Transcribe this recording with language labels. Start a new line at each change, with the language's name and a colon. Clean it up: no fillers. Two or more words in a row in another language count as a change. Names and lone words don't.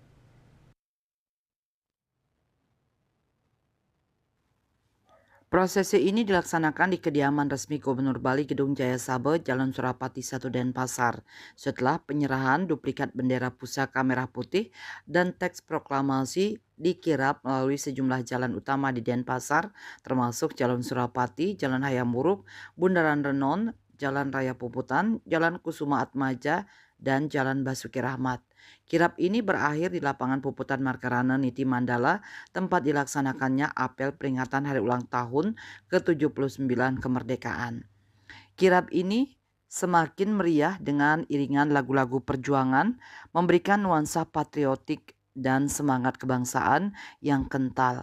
Indonesian: Prosesi ini dilaksanakan di kediaman resmi Gubernur Bali Gedung Jaya Sabe, Jalan Surapati 1 Denpasar, setelah penyerahan duplikat bendera pusaka merah putih dan teks proklamasi dikirap melalui sejumlah jalan utama di Denpasar, termasuk Jalan Surapati, Jalan Hayam Wuruk, Bundaran Renon, Jalan Raya Puputan, Jalan Kusuma Atmaja, dan Jalan Basuki Rahmat. Kirap ini berakhir di lapangan Puputan Margarana Niti Mandala, tempat dilaksanakannya apel peringatan hari ulang tahun ke-79 kemerdekaan. Kirap ini semakin meriah dengan iringan lagu-lagu perjuangan, memberikan nuansa patriotik dan semangat kebangsaan yang kental.